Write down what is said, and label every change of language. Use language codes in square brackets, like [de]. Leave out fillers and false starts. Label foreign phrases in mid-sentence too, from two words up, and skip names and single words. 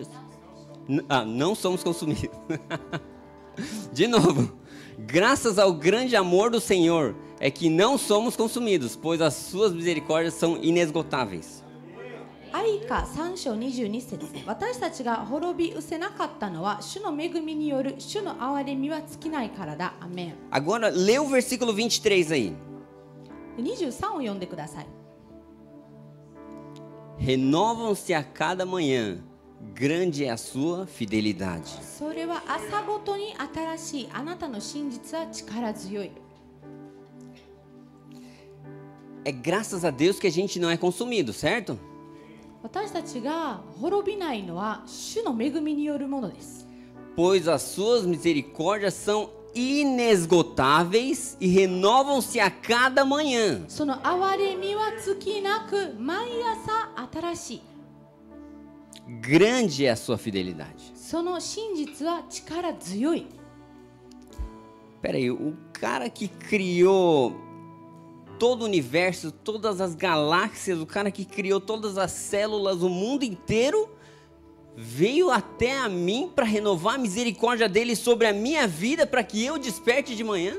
[pt] não somos consumidos. De novo. Graças ao grande amor do Senhor é que não somos consumidos, pois as suas misericórdias são inesgotáveis. [ja] 愛歌3章22節、私たちが滅び失せなかったのは主の恵みによる主の憐れみは尽きないからだ。アメン。 [pt] Agora, lê o versículo 23 aí. [ja] 23を読んでください。 [pt] Renovam-se a cada manhã, grande é a sua fidelidade. [ja] それは朝ごとに新しい。あなたの真実は力強い。 [pt] É graças a Deus que a gente não é consumido, certo? [ja] 私たちが滅びないのは主の恵みによるものです。 [pt] Pois as suas misericórdias são inesgotáveis e renovam-se a cada manhã. [ja] その憐れみは尽きなく、毎朝新しい。 [pt] Grande é a sua fidelidade. [ja] その真実は力強い。 [pt] Peraí, o cara que criou todo o universo, todas as galáxias, o cara que criou todas as células, o mundo inteiro, veio até a mim para renovar a misericórdia dele sobre a minha vida, para que eu desperte de manhã?